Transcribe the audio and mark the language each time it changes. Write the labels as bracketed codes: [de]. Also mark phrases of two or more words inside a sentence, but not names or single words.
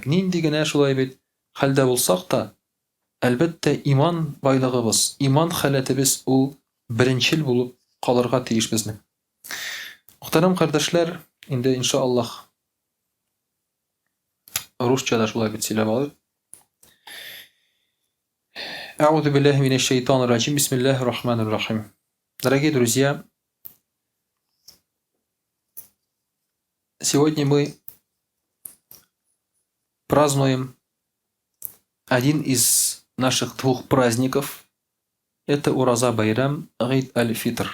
[tt] Нинди генә шулай бит хәлдә булсак та, әлбәттә иман байлыгыбыз, иман халәтебез ул беренчел булып калырга тиеш безнең. Мөхтәрәм кардәшләр, инде иншааллаһ русчада шулай бит сөйләп алыйк. [ar] أعوذ بالله من الشيطان الرجيم. بسم الله الرحمن الرحيم. [ru] Дорогие друзья, сегодня мы празднуем один из наших двух праздников. Это Ураза Байрам, Гид аль-Фитр.